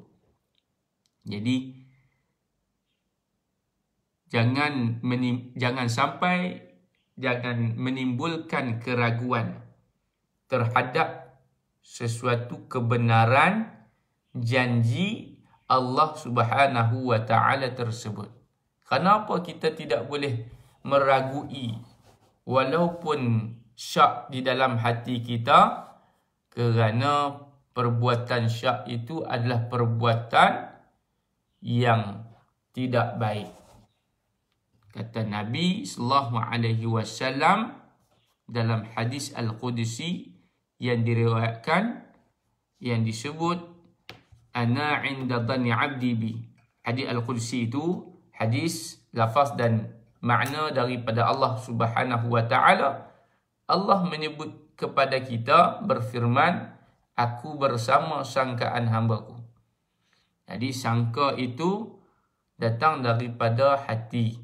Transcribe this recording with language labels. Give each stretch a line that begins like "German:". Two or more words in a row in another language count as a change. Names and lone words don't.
Malay: Jadi jangan menimbulkan keraguan terhadap sesuatu kebenaran janji Allah
Arabic: Subhanahu wa taala
Malay: tersebut. Kenapa kita tidak boleh meragui walaupun syak di dalam hati kita? Kerana perbuatan syak itu adalah perbuatan yang tidak baik. Kata Nabi
Arabic: sallallahu alaihi wasallam
Malay: dalam hadis Al-Qudsi yang diriwayatkan, yang disebut
Arabic: ana 'inda dhanni 'abdi bi.
Malay: Hadis Al-Qudsi itu hadis lafaz dan makna daripada Allah
Arabic: Subhanahu wa taala.
Malay: Allah menyebut kepada kita, berfirman, aku bersama sangkaan hamba-Ku. Jadi sangka itu datang daripada hati.